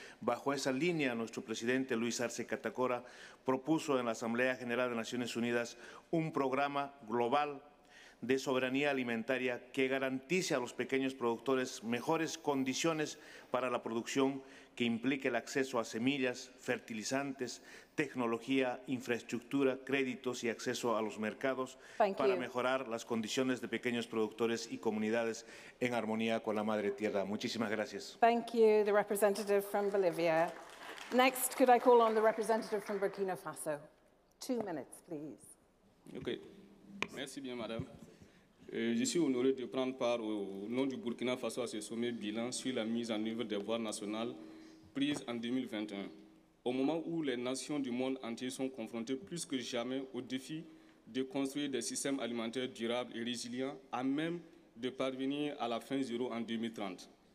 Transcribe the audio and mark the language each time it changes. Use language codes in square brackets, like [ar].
[es] Bajo esa línea, nuestro presidente Luis Arce Catacora propuso en la Asamblea General de Naciones Unidas un programa global de soberanía alimentaria que garantice a los pequeños productores mejores condiciones para la producción, que implique el acceso a semillas, fertilizantes, tecnología, infraestructura, créditos y acceso a los mercados para mejorar las condiciones de pequeños productores y comunidades en armonía con la madre tierra. Muchísimas gracias. [en] Thank you, the representative from Bolivia. Next, could I call on the representative from Burkina Faso? 2 minutes, please. [fr] Okay. Merci bien, madame. Je suis honoré de prendre part au nom du Burkina Faso à ce sommet bilan sur la mise en œuvre des voies nationales prises en 2021, au moment où les nations du monde entier sont confrontées plus que jamais au défi de construire des systèmes alimentaires durables et résilients à même de parvenir à la fin zéro en 2030.